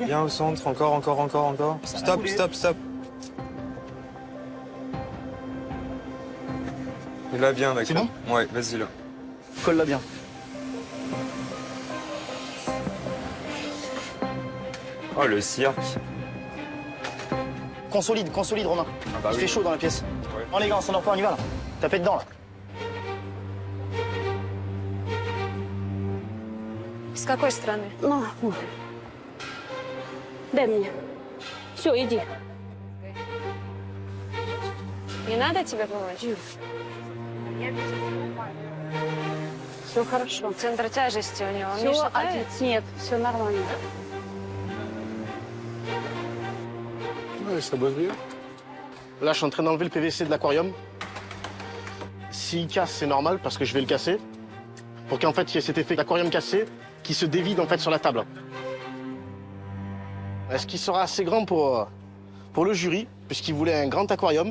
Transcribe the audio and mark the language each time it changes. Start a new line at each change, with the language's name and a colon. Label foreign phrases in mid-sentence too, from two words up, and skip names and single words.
French: Bien au centre, encore. Stop. Et là, bien, d'accord. C'est bon? Ouais, vas-y, là. Colle-la bien. Oh, le cirque. Consolide, Romain. Ah bah Il oui. fait chaud dans la pièce. Ouais. Oh les gars, on s'endort pas, on y va là. Tapez dedans là.
Russian: С какой стороны? Ну, дай мне. Все, иди. Не надо тебе помочь? Все хорошо. Центр тяжести у него не Все, шатает? нет, все нормально.
French: Ouais, ça bosse bien. Là, je suis en train d'enlever le PVC de l'aquarium. S'il casse, c'est normal parce que je vais le casser. Pour qu'en fait, il y ait cet effet d'aquarium cassé qui se dévide en fait sur la table. Est-ce qu'il sera assez grand pour le jury, puisqu'il voulait un grand aquarium?